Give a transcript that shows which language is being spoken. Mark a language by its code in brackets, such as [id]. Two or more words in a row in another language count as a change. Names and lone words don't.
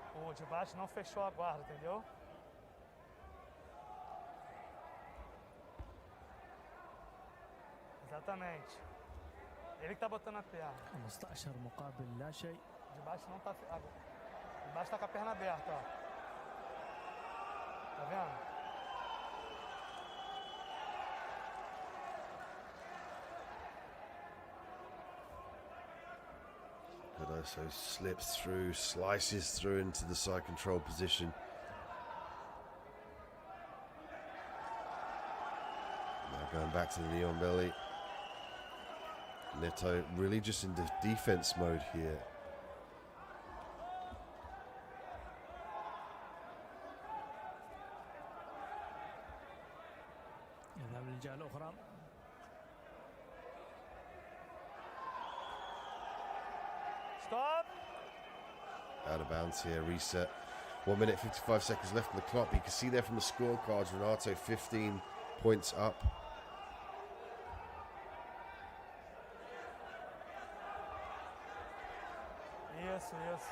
[pt] o de baixo não fechou a guarda, entendeu? Exatamente. Ele que tá botando a perna. [ar] 15 مقابل لا شيء. [pt] De baixo não tá... De baixo tá com a perna aberta, ó. Tá vendo? [en] Cardoso slips through, slices through into the side control position. Now going back to the knee on belly. Neto really just in defense mode here. [ar] يذهب للجهة الأخرى. [en] Stop! Out of bounds here, reset. 1 minute 55 seconds left on the clock. You can see there from the scorecards, Renato 15 points up. [pt] Isso, isso.